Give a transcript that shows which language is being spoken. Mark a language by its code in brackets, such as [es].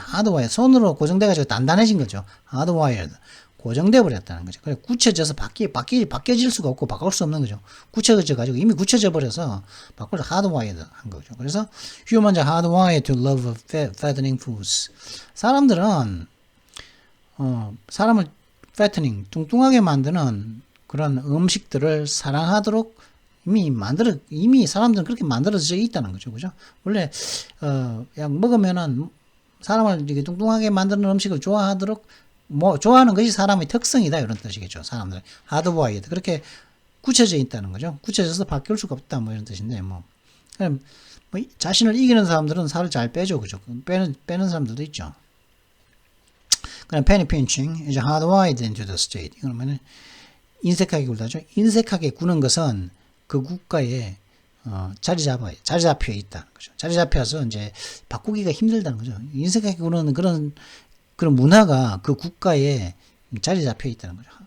[ko] 하드와이어 선으로 고정돼가지고 단단해진 거죠. 하드와이어드 고정돼 버렸다는 거죠. 그래 굳혀져서 바뀌어질 수가 없고 바꿀 수 없는 거죠. 굳혀져 가지고 이미 굳혀져 버려서 바꿀 하드와이어드 한 거죠. [en] 그래서 humans are hardwired to love fattening foods. [ko] 사람들은 사람을 fattening 뚱뚱하게 만드는 그런 음식들을 사랑하도록 이미 사람들은 그렇게 만들어져 있다는 거죠. 그죠? 원래, 약 먹으면은 사람을 이렇게 뚱뚱하게 만드는 음식을 좋아하도록, 좋아하는 것이 사람의 특성이다. 이런 뜻이겠죠. 사람들. 하드와이어드. 그렇게 굳혀져 있다는 거죠. 굳혀져서 바뀔 수가 없다. 이런 뜻인데, 자신을 이기는 사람들은 살을 잘 빼죠. 그죠? 빼는 사람들도 있죠. [en] 그럼 penny pinching is hardwired into the state. [ko] 이거는 인색하게 굴다죠. 인색하게 구는 것은 그 국가에 자리 잡혀 있다. 그죠? 자리 잡혀서 이제 바꾸기가 힘들다는 거죠. 인색하게 구는 그런 문화가 그 국가에 자리 잡혀 있다는 거죠.